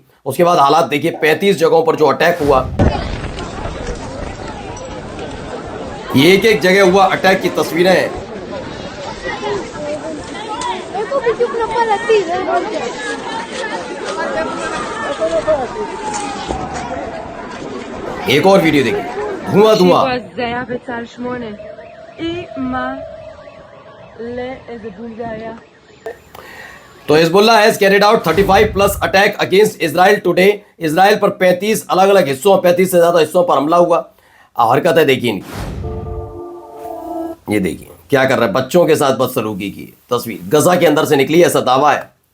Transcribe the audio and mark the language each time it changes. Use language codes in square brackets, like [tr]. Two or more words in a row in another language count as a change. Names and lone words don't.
[hi] उसके बाद हालात देखिए, 35 जगहों पर जो अटैक हुआ, ये एक एक जगह हुआ अटैक की तस्वीरें हैं। एक और वीडियो देखिए, धुआं धुआं। [he] זה היה בצה"ל 8. אמא לאיזה בום זה היה. [en] तो Hezbollah has carried out 35+ attack against Israel today। [hi] इजराइल पर 35 अलग अलग हिस्सों, 35 से ज्यादा हिस्सों पर हमला हुआ। हरकत है देखिए इनकी, ये देखिए क्या कर रहा है, बच्चों के साथ बदसलूकी की तस्वीर गजा के अंदर से निकली, ऐसा दावा है।